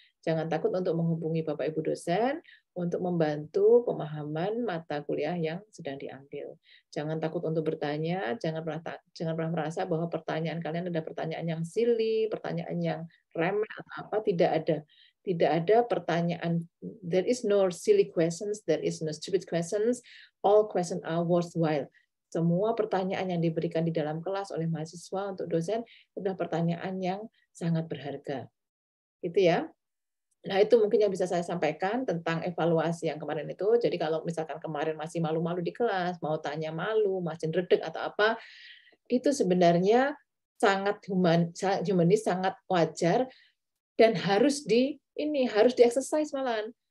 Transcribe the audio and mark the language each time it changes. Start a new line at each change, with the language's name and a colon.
Indonesian: Jangan takut untuk menghubungi Bapak Ibu dosen untuk membantu pemahaman mata kuliah yang sedang diambil. Jangan takut untuk bertanya, jangan pernah merasa bahwa pertanyaan kalian adalah pertanyaan yang silly, pertanyaan yang remeh atau apa, tidak ada. Tidak ada pertanyaan,
English: there is no silly questions, there is no stupid questions, all questions are worthwhile.
Indonesian: Semua pertanyaan yang diberikan di dalam kelas oleh mahasiswa untuk dosen adalah pertanyaan yang sangat berharga. Gitu ya. Nah, itu mungkin yang bisa saya sampaikan tentang evaluasi yang kemarin itu. Jadi kalau misalkan kemarin masih malu-malu di kelas, mau tanya malu, masih redek atau apa, itu sebenarnya sangat humanis, sangat wajar dan harus di-exercise malahan.